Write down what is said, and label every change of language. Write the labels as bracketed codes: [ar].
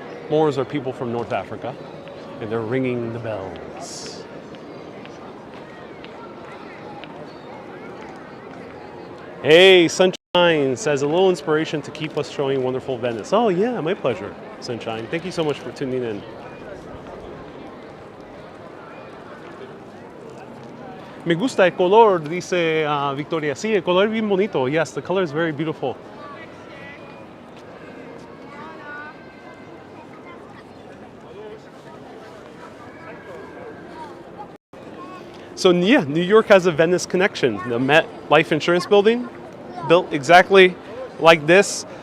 [en] Moors are people from North Africa, and they're ringing the bells. Hey, Sunshine says a little inspiration to keep us showing wonderful Venice. Oh yeah, my pleasure, Sunshine. Thank you so much for tuning in. [es] Me gusta el color, dice Victoria. Sí, el color es bien bonito. [en] Yes, the color is very beautiful. So yeah, New York has a Venice connection. The MetLife Insurance Building, built exactly like this.